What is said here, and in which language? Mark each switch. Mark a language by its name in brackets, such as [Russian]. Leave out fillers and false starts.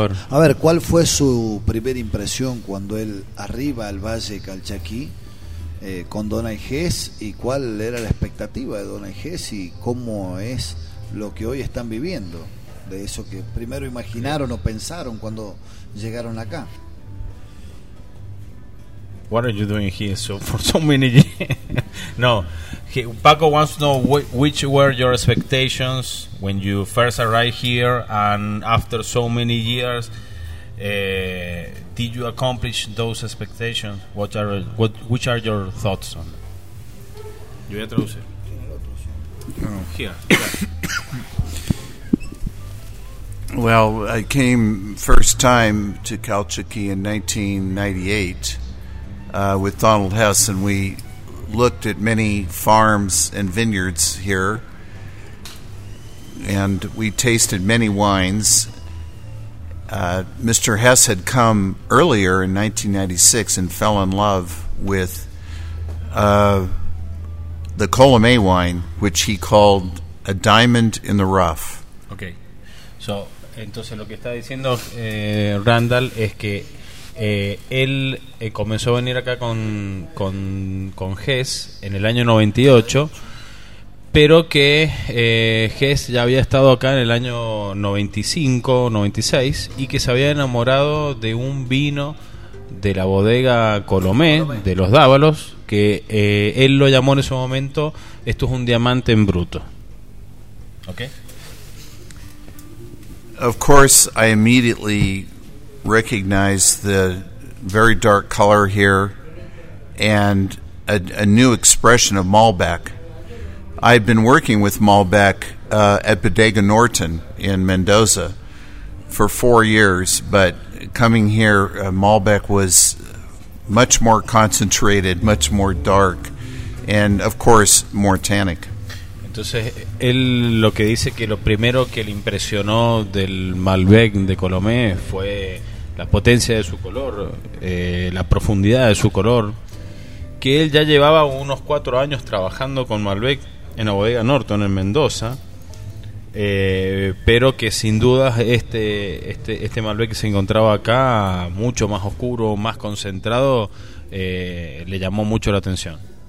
[Spanish] A ver, ¿cuál fue su primera impresión cuando él arriba al Valle Calchaquí con Dona Ejes? ¿Y cuál era la expectativa de Dona Ejes y cómo es lo que hoy están viviendo? De eso que primero imaginaron o pensaron cuando llegaron acá. [English] What are you doing here so for so many years? No, Paco wants to know which were your expectations when you first arrived here, and after so many years, did you accomplish those expectations? Which are your thoughts on that? [Spanish] Yo voy a traducir. [English] Here. Well, I came first time to Calchaquí in 1998. With Donald Hess, and we looked at many farms and vineyards here, and we tasted many wines. Mr. Hess had come earlier in 1996 and fell in love with the Colomé wine, which he called a diamond in the rough. Okay, so [Spanish] entonces lo que está diciendo Randall es que él comenzó a venir acá con Hess en el año 98, pero que Hess ya había estado acá en el año 95-96 y que se había enamorado de un vino de la bodega Colomé, de los Dávalos, que él lo llamó en ese momento, esto es un diamante en bruto. [English] Okay. Of course, I immediately recognize the very dark color here and a new expression of Malbec. I've been working with Malbec at Bodega Norton in Mendoza for 4 years, but coming here, Malbec was much more concentrated, much more dark, and of course more tannic. [Spanish] Entonces, él lo que dice que lo primero que le impresionó del Malbec de Colomé fue la potencia de su color, la profundidad de su color, que él ya llevaba unos 4 años trabajando con Malbec en la bodega Norton en Mendoza, pero que sin duda este Malbec que se encontraba acá, mucho más oscuro, más concentrado, le llamó mucho la atención.